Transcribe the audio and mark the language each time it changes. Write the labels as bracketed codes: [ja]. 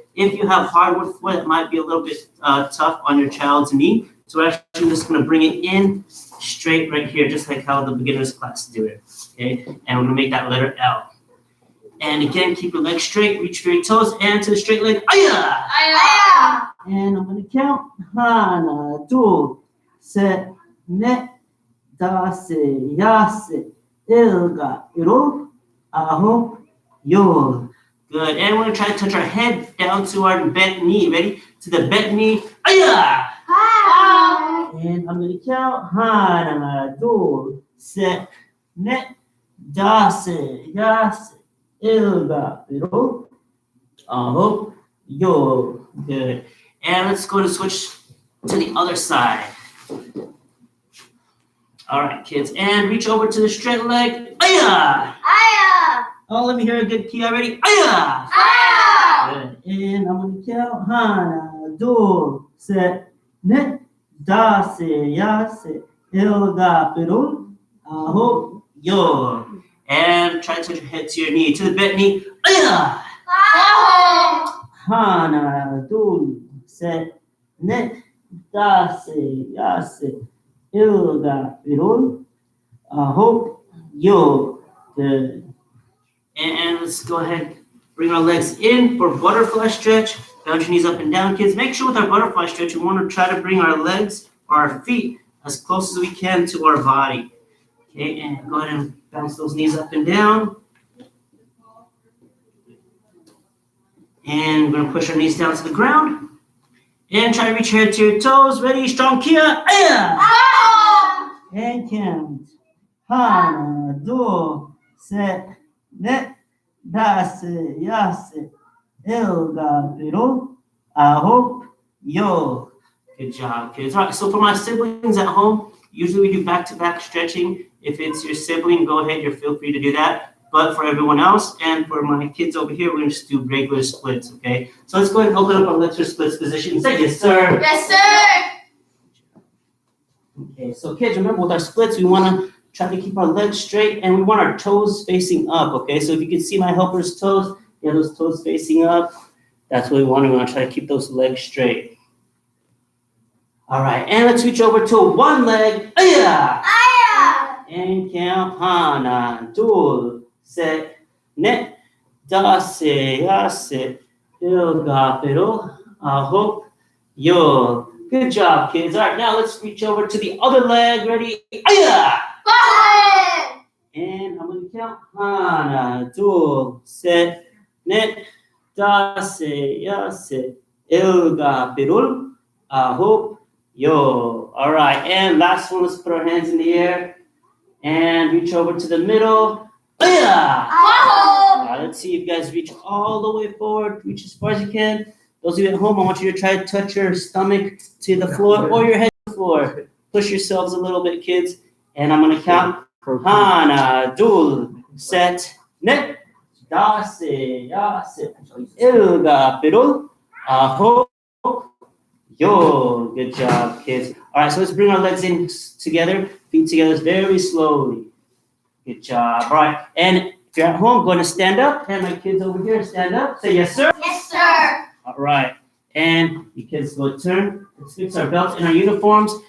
[en] If you have hardwood floor, it might be a little bit tough on your child's knee. So we're actually just gonna bring it in straight right here, just like how the beginner's class do it, okay? And we're gonna make that letter L. And again, keep your legs straight, reach for your toes, and to the straight leg, aya! Aya. And I'm gonna count. [ko] 하나, 둘, 셋, 넷, 다섯, 여섯, 일곱, 일곱, 아홉, 열. [en] Good. And we're gonna try to touch our head down to our bent knee. Ready? To the bent knee. aya! Aya. And I'm gonna count. [ko] 하나, 둘, 셋, 넷, 다섯, 여섯, 일곱, 일곱, 아홉, 열. [en] Good. And let's go to switch to the other side. All right, kids. And reach over to the straight leg. Aya! Aya. Oh, let me hear a good key already. Aya! Aya. Good. And I'm going to count. [ko] 하나, 둘, 셋, 넷, 다섯, 여섯, 일곱, 여덟, 아홉, 열. [en] And try to touch your head to your knee. To the bent knee. Aya! Aya. [ko] 하나, 둘, 셋, 넷, 다섯, 여섯, 일곱, 여덟, 아홉, 열. [en] Good. And let's go ahead, bring our legs in for butterfly stretch. Bounce your knees up and down, kids. Make sure with our butterfly stretch, we want to try to bring our legs or our feet as close as we can to our body. Okay, and go ahead and bounce those knees up and down. And we're gonna push our knees down to the ground. And try to reach your head to your toes. Ready, strong, kia, aya! Aya. And count. [ko] 하나, 둘, 셋, 넷, 다섯, 여섯, 일곱, 여덟, 아홉, 열. [en] Good job, kids. All right, so for my siblings at home, usually we do back-to-back stretching. If it's your sibling, go ahead, you're feel free to do that. But for everyone else, and for my kids over here, we're gonna just do regular splits, okay? So let's go ahead and open up our legs for splits position. Say yes, sir. Yes, sir. Okay, so kids, remember with our splits, we wanna try to keep our legs straight and we want our toes facing up, okay? So if you can see my helper's toes, yeah, those toes facing up, that's what we want. We wanna try to keep those legs straight. All right, and let's switch over to one leg, aya! Aya. And count, [ko] 하나, 둘, 셋, 넷, 다섯, 여섯, 일곱, 여덟, 아홉, 열. [en] Good job, kids. All right, now let's reach over to the other leg. Ready? Aya! Aya. And I'm gonna count. [ko] 하나, 둘, 셋, 넷, 다섯, 여섯, 일곱, 여덟, 아홉, 열. [en] All right, and last one. Let's put our hands in the air and reach over to the middle. Aya! Aya. Let's see if you guys reach all the way forward. Reach as far as you can. Those of you at home, I want you to try to touch your stomach to the floor or your head to the floor. Push yourselves a little bit, kids. And I'm gonna count. [ko] 하나, 둘, 셋, 넷, 다섯, 여섯, 일곱, 여덟, 아홉, 열. [en] Good job, kids. All right, so let's bring our legs in together, feet together very slowly. Good job. All right, and if you're at home, going to stand up. And my kids over here, stand up. Say yes, sir. Yes, sir. All right, and you kids go turn. Let's fix our belts and our uniforms.